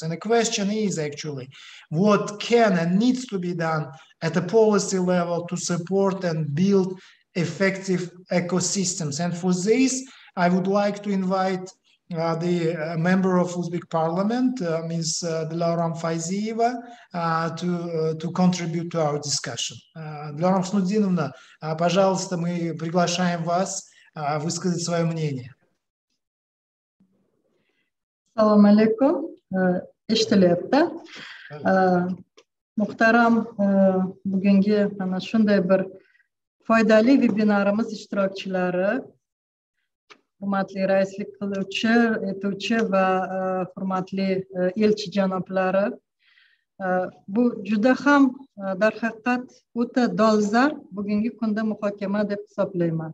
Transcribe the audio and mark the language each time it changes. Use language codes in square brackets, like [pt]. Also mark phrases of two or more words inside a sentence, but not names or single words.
[en] And the question is actually, what can and needs to be done at a policy level to support and build effective ecosystems? And for this, I would like to invite the member of Uzbek Parliament, Ms. Dilorom Fayzieva, to contribute to our discussion. [ru] Dilorom Снудиновна, пожалуйста, мы приглашаем вас высказать свое мнение. [uz] Assalomu alaykum. Eshitilyapti. Muhtaram, bugungi mana shunday bir foydali vebinarimiz ishtirokchilari, hurmatli raislik etuvchi va hurmatli elchi janoblari, bu juda ham darhaqiqat o'ta dolzarb bugungi kunda muhokama deb hisoblayman.